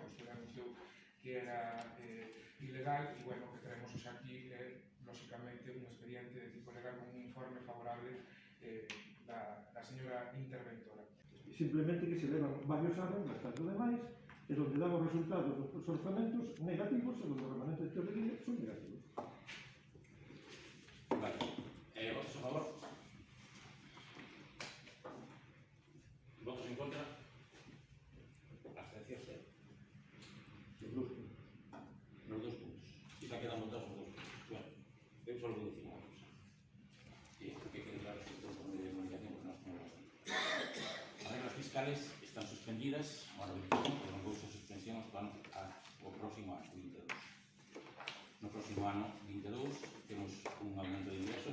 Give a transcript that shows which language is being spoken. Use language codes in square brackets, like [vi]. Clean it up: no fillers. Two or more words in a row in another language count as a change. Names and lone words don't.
[gl] Usted anunciou que era ilegal e, bueno, que queremos aquí lógicamente, un expediente de tipo legal con un informe favorable da señora interventora. Simplemente que se levan varios anos gastando demais e donde dan os resultados dos orzamentos negativos e donde os remanentes de teoría son negativos. [es] Vale. ¿Votos a favor? ¿Votos en contra? ¿Abstenciones? Los dos puntos. Y se quedan votados los dos puntos. Bueno, yo solo voy a decir una cosa. Que quede claro sobre todo de comunicación porque nos ponemos aquí. Las reglas fiscales están suspendidas, [gl] bueno, non vou ser suspensión o próximo ano, 22. No próximo ano, 22, temos un aumento de